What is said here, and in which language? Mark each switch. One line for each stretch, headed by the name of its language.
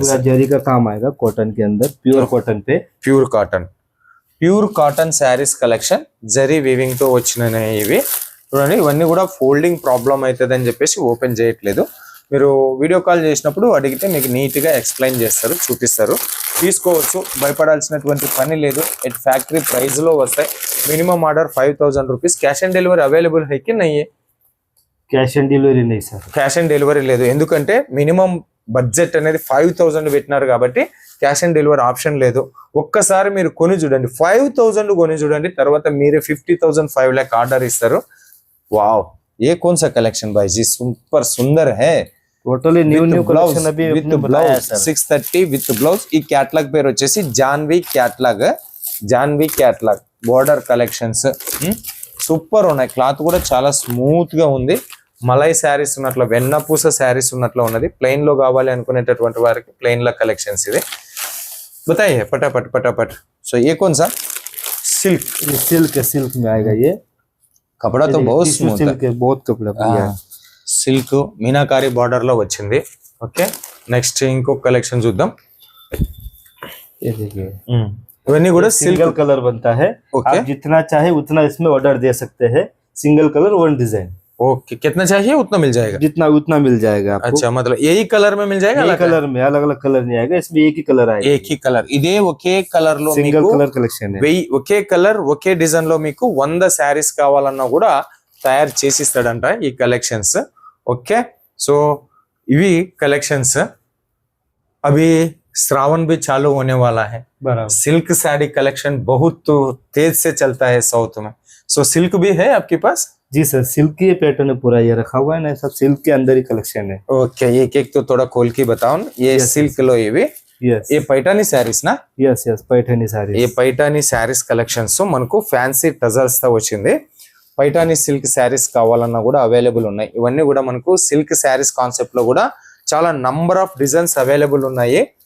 Hindi: पूरा जरी का काम आएगा कॉटन के अंदर, प्योर कॉटन पे. Pure cotton.
Telugu: Pure cotton saris collection zari weaving తో వచ్చినాయి ఇవి చూడండి. ఇవన్నీ కూడా ఫోల్డింగ్ ప్రాబ్లం అవుతుంది అని చెప్పేసి ఓపెన్ చేయట్లేదు. మీరు వీడియో కాల్ చేసినప్పుడు అడిగితే మీకు నీట్ గా ఎక్స్ప్లెయిన్ చేస్తారు, చూపిస్తారు. తీసుకోవచ్చు, భయపడాల్సినటువంటి పని లేదు. ఎట్ ఫ్యాక్టరీ ప్రైస్ లో వస్తాయి. Minimum order 5000 rupees. Cash on delivery available
Hindi: है कि नहीं है? कैश ऑन डिलीवरी नहीं सर,
Telugu: క్యాష్ ఆన్ డెలివరీ లేదు. ఎందుకంటే మినిమం బడ్జెట్ అనేది 5000 పెట్టినారు కాబట్టి క్యాష్ ఆన్ డెలివరీ ఆప్షన్ లేదు. ఒక్కసారి మీరు కొని చూడండి, 5000 కొని చూడండి, తర్వాత మీరే 50,000 5 लाख ఆర్డర్ ఇస్తారు.
Hindi: వావ్, ये कौन सा कलेक्शन भाई जी, सुपर सुंदर है. टोटली न्यू कलेक्शन अभी
English: విత్
Hindi: आपने बताया
Telugu: బ్లౌజ్
Hindi: सर.
English: 630 with blouse.
Telugu: ఈ క్యాటలాగ్ పేరు వచ్చేసి Janhvi catalogue. Janhvi catalogue border collections super ఉన్నాయి. క్లాత్ కూడా చాలా స్మూత్ గా ఉంది. మలై శారీస్ ఉన్నట్లు, వెన్నపూస శారీస్ ఉన్నట్లు ఉన్నది. ప్లెయిన్ లో కావాలి అనుకునేటటువంటి వారికి ప్లెయిన్ ల కలెక్షన్స్ ఇది.
Hindi: बताइए फटाफट फटाफट. सो ये कौन सा? सिल्क. ये सिल्क में आएगा. ये कपड़ा तो बहुत स्मूथ है. सिल्क है, बहुत कपड़ा बढ़िया है.
Telugu: సిల్క్ మీనాకారి బార్డర్ లో వచ్చింది. ఓకే, నెక్స్ట్ ఇంకో కలెక్షన్ చూద్దాం.
Hindi: ये देखिए,
Telugu: ఇవన్నీ కూడా
Hindi: सिंगल
Telugu: సిల్క్.
Hindi: कलर बनता है. ओके. आप जितना चाहे उतना इसमें ऑर्डर दे सकते हैं. Single colour one design, okay, कितना चाहिए उतना मिल जाएगा. जितना उतना मिल जाएगा आपको. अच्छा, मतलब यही कलर में मिल जाएगा. एक कलर में अलग अलग कलर नहीं आएगा, इसमें एक ही कलर आएगा. एक ही कलर.
Telugu: ఇదే ఒకే కలర్ లో
Hindi: सिंगल
Telugu: మీకు
Hindi: कलर कलेक्शन है.
Telugu: ఒకే కలర్ ఒకే డిజైన్ లో మీకు 100 శారీస్ కావాలన్నా కూడా తయారు చేసి ఇస్తాడంట ఈ కలెక్షన్స్. ఓకే, సో ఇవి కలెక్షన్స్.
Hindi: अभी श्रावण भी चालू होने वाला है. बराबर. सिल्क साड़ी कलेक्शन बहुत तेज से चलता है साउथ में. सो सिल्क भी है आपके पास? जी सर, सिल्क की पैटर्न पूरा ये रखा हुआ है ना, सब सिल्क के अंदर ही कलेक्शन है. ओके, एक एक तो थोड़ा खोल के बताओ. ये
English: Yes,
Telugu: सिल्क लो ఇవి.
English: yes
Hindi: ये पैठानी శారీస్ నా? Yes yes, Paithani sari.
Telugu: ఏ పైఠానీ శారీస్ కలెక్షన్స్ మనకు ఫ్యాన్సీ టజల్స్ తో వచ్చింది. పైఠానీ సిల్క్ శారీస్ కావాలన్నా కూడా అవైలబుల్ ఉన్నాయి. ఇవన్నీ కూడా మనకు సిల్క్ శారీస్ కాన్సెప్ట్ లో కూడా చాలా నంబర్ ఆఫ్ డిజైన్స్ అవైలబుల్ ఉన్నాయి.